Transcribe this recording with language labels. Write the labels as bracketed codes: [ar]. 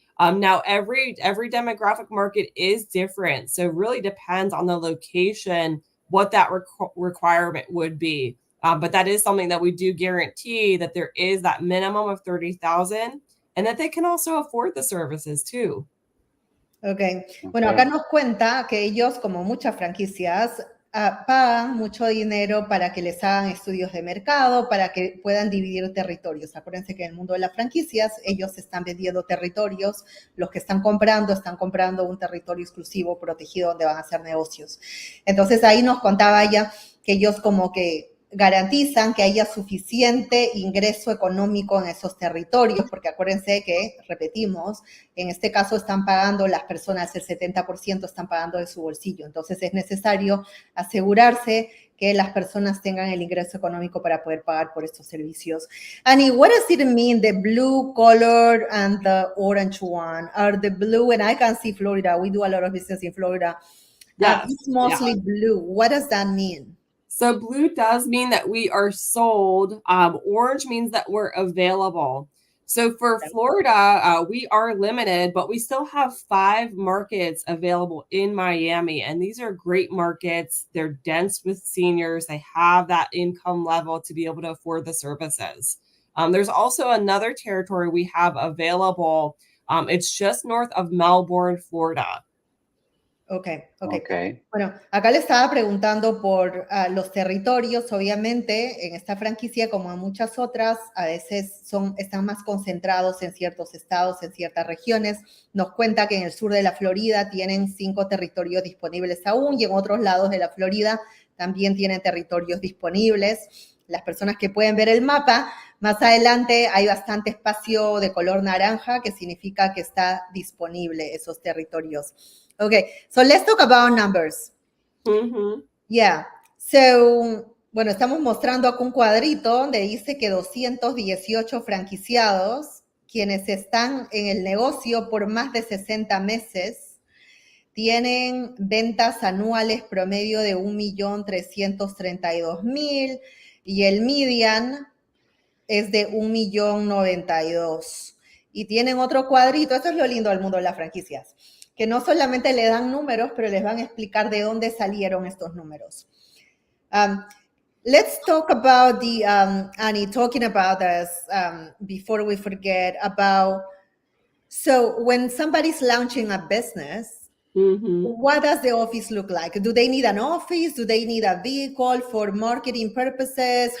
[en] Now, every demographic market is different. So it really depends on the location, what that requirement would be. But that is something that we do guarantee, that there is that minimum of 30,000 and that they can also afford the services too. Okay. [es] Bueno, acá nos cuenta que ellos, como muchas franquicias, pagan mucho dinero para que les hagan estudios de mercado, para que puedan dividir territorios. Acuérdense que en el mundo de las franquicias, ellos están vendiendo territorios. Los que están comprando un territorio exclusivo, protegido, donde van a hacer negocios. Entonces, ahí nos contaba ella que ellos como que garantizan que haya suficiente ingreso económico en esos territorios, porque acuérdense que, repetimos, en este caso están pagando las personas, el 70% están pagando de su bolsillo. Entonces es necesario asegurarse que las personas tengan el ingreso económico para poder pagar por estos servicios. [en] Annie, what does it mean, the blue color and the orange one? Are the blue, and I can see Florida, we do a lot of business in Florida. Yes, It's mostly blue. What does that mean? So blue does mean that we are sold. Orange means that we're available. So for Florida, we are limited, but we still have 5 markets available in Miami. And these are great markets. They're dense with seniors. They have that income level to be able to afford the services. There's also another territory we have available. It's just north of Melbourne, Florida. Okay. Okay. [es] Bueno, acá le estaba preguntando por los territorios. Obviamente, en esta franquicia, como en muchas otras, a veces están más concentrados en ciertos estados, en ciertas regiones. Nos cuenta que en el sur de la Florida tienen 5 territorios disponibles aún, y en otros lados de la Florida también tienen territorios disponibles. Las personas que pueden ver el mapa, más adelante hay bastante espacio de color naranja, que significa que está disponible esos territorios. [en] Okay, so let's talk about numbers. Mm-hmm. Yeah, so, [es] bueno, estamos mostrando acá un cuadrito donde dice que 218 franquiciados, quienes están en el negocio por más de 60 meses, tienen ventas anuales promedio de 1.332.000 y el median es de 1.092.000. Y tienen otro cuadrito, esto es lo lindo del mundo de las franquicias, que no solamente le dan números, pero les van a explicar de dónde salieron estos números. [en] Let's talk about the, Annie, talking about this, before we forget about, so when somebody's launching a business, Mm-hmm. what does the office look like? Do they need an office? Do they need a vehicle for marketing purposes?